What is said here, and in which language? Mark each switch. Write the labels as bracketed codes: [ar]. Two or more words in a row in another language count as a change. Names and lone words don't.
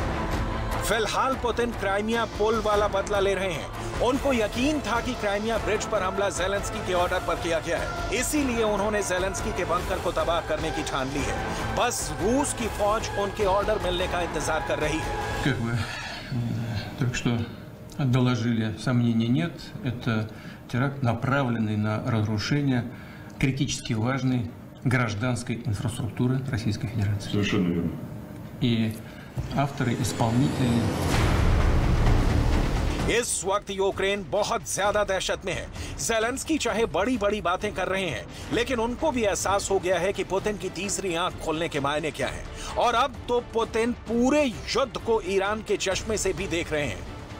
[hi] फिलहाल पुतिन क्राइमिया पुल वाला बदला ले रहे हैं। उनको यकीन था कि क्राइमिया ब्रिज पर हमला ज़ेलेंस्की के ऑर्डर पर किया गया है, इसीलिए उन्होंने ज़ेलेंस्की के बंकर को तबाह करने की ठान ली है। बस रूस की फौज उनके ऑर्डर मिलने का इंतजार कर रही है। [ru] Как вы только что доложили, сомнений нет. Это теракт, направленный на разрушение критически важной гражданской инфраструктуры Российской Федерации. Совершенно верно. И авторы, исполнители. [hi] इस वक्त यूक्रेन बहुत ज्यादा दहशत में है। ज़ेलेंस्की चाहे बड़ी बड़ी बातें कर रहे हैं, लेकिन उनको भी एहसास हो गया है कि पुतिन की तीसरी आंख खोलने के मायने क्या है। और अब तो पुतिन पूरे युद्ध को ईरान के चश्मे से भी देख रहे हैं।